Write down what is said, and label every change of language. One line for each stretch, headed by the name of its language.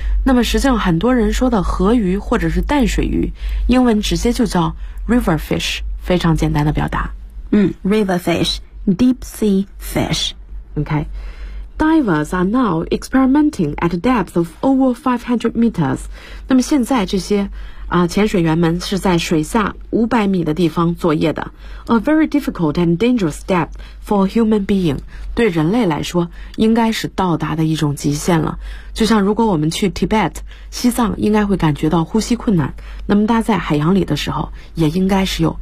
Chinese: 那么实际上很多人说的河鱼或者是淡水鱼，英文直接就叫 river fish, 非常简单的表达。
English: river fishDeep sea fish. Okay. Divers are now experimenting at a depth of over 500 meters.
Chinese: 那么现在这些潜水员们是在水下500米的地方作业的。
English: A very difficult and dangerous depth for a human being.
Chinese: 对人类来说应该是到达的一种极限了。就像如果我们去 Tibet, 西藏，应该会感觉到呼吸困难。那么大家在海洋里的时候也应该是有